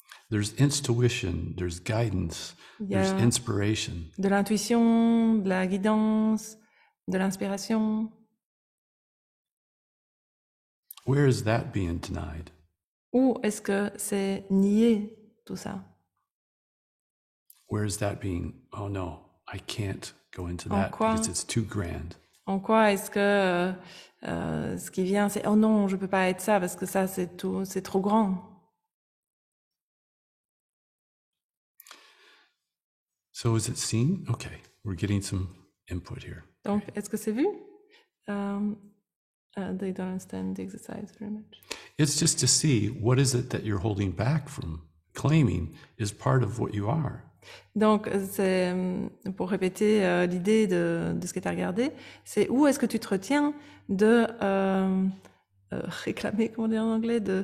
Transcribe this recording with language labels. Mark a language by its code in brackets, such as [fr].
[en] There's intuition, there's guidance, there's inspiration. [fr] De l'intuition, de la guidance, de l'inspiration. [en] Where is that being denied? [fr] Où est-ce que c'est nié tout ça? [en] where is that being, oh no, I can't go into [fr] En [en] that [fr] quoi? [en] because it's too grand. [fr] En quoi est-ce que ce qui vient, c'est oh non, je peux pas être ça parce que ça c'est trop grand. [en] So is it seen? Okay, we're getting some input here. [fr] Donc, est-ce que c'est vu? [en] They don't understand the exercise very much. It's just to see what is it that you're holding back from claiming is part of what you are. [fr] Donc, c'est pour répéter l'idée de ce que tu as regardé, c'est où est-ce que tu te retiens de réclamer, comment dire en anglais,